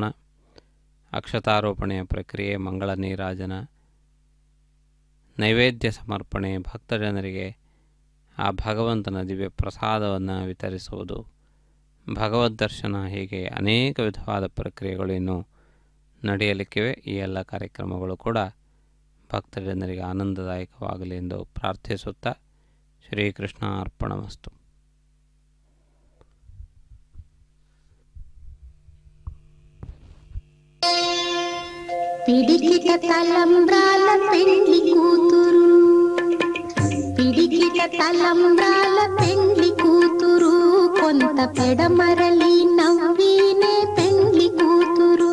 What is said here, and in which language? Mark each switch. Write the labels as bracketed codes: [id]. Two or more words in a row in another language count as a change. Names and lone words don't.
[kn] ಅಕ್ಷತಾರೋಪಣೆಯ ಪ್ರಕ್ರಿಯೆ, ಮಂಗಳ ನೀರಾಜನ, ನೈವೇದ್ಯ ಸಮರ್ಪಣೆ, ಭಕ್ತಜನರಿಗೆ ಆ ಭಗವಂತನ ದಿವ್ಯ ಪ್ರಸಾದವನ್ನು ವಿತರಿಸುವುದು, ಭಗವದ್ ದರ್ಶನ, ಹೀಗೆ ಅನೇಕ ವಿಧವಾದ ಪ್ರಕ್ರಿಯೆಗಳು ಇನ್ನೂ ನಡೆಯಲಿಕ್ಕಿವೆ. ಈ ಎಲ್ಲ ಕಾರ್ಯಕ್ರಮಗಳು ಕೂಡ ಭಕ್ತಜನರಿಗೆ ಆನಂದದಾಯಕವಾಗಲಿ ಎಂದು ಪ್ರಾರ್ಥಿಸುತ್ತಾ ಶ್ರೀಕೃಷ್ಣ ಅರ್ಪಣಮಸ್ತು. [te] పిడికిట తలంబ్రాల పెండ్లి కూతురు, పిడికిట తలంబ్రాల పెండ్లి కూతురు, కొంత పెడమరలి నవ్వినే పెండ్లి కూతురు.